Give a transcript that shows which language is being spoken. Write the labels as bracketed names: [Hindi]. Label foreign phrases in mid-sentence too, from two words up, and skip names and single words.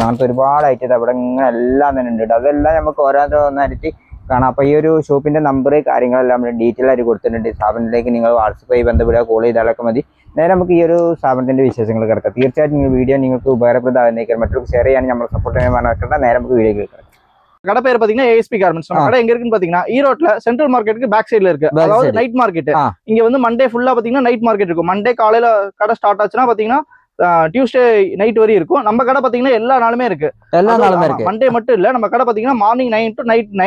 [Malayalam] അങ്ങനത്തെ ഒരുപാട് ഐറ്റം അവിടെ ഇങ്ങനെ എല്ലാം തന്നെ ഉണ്ട്. അതെല്ലാം നമുക്ക് ഓരോന്നായിട്ട് കാണാം. അപ്പോൾ ഈ ഒരു ഷോപ്പിൻ്റെ നമ്പർ കാര്യങ്ങളെല്ലാം ഡീറ്റെയിൽ ആയിട്ട് കൊടുത്തിട്ടുണ്ട്. സ്ഥാപനത്തിലേക്ക് നിങ്ങൾ വാട്സപ്പായി ബന്ധപ്പെടുക, കോൾ ചെയ്താലൊക്കെ മതി. നേരെ നമുക്ക് ഈ ഒരു സ്ഥാപനത്തിന്റെ വിശേഷങ്ങൾ കിടക്കാം. തീർച്ചയായിട്ടും നിങ്ങൾ വീഡിയോ നിങ്ങൾക്ക് ഉപകാരപ്രദമായിരിക്കും. മറ്റൊരു ഷെയർ ചെയ്യാൻ നമ്മൾ സപ്പോർട്ട് ചെയ്യാൻ പറഞ്ഞാൽ നേരെ നമുക്ക് വീഡിയോ കിടക്കാം. [Tamil] கடை பேர் பாத்தீங்கன்னா ASP கார்மெண்ட்ஸ். கடை எங்க இருக்குன்னு பாத்தீங்கன்னா ஈரோட்ல [English] central marketukku back sidela [Tamil] இருக்கு. அதாவது [English] night market. [Tamil] இங்க வந்து மண்டே ஃபுல்லா பாத்தீங்கன்னா [English] night market [Tamil] இருக்கும். மண்டே காலையில கடை ஸ்டார்ட் ஆச்சுன்னா பாத்தீங்கன்னா [English] Tuesday night [Tamil] வரையும் இருக்கும். நம்ம கடை பாத்தீங்கன்னா எல்லா நாளுமே இருக்கு. மண்டே மட்டும் இல்ல, நம்ம கடை பாத்தீங்கன்னா [English] morning 9 to night 9.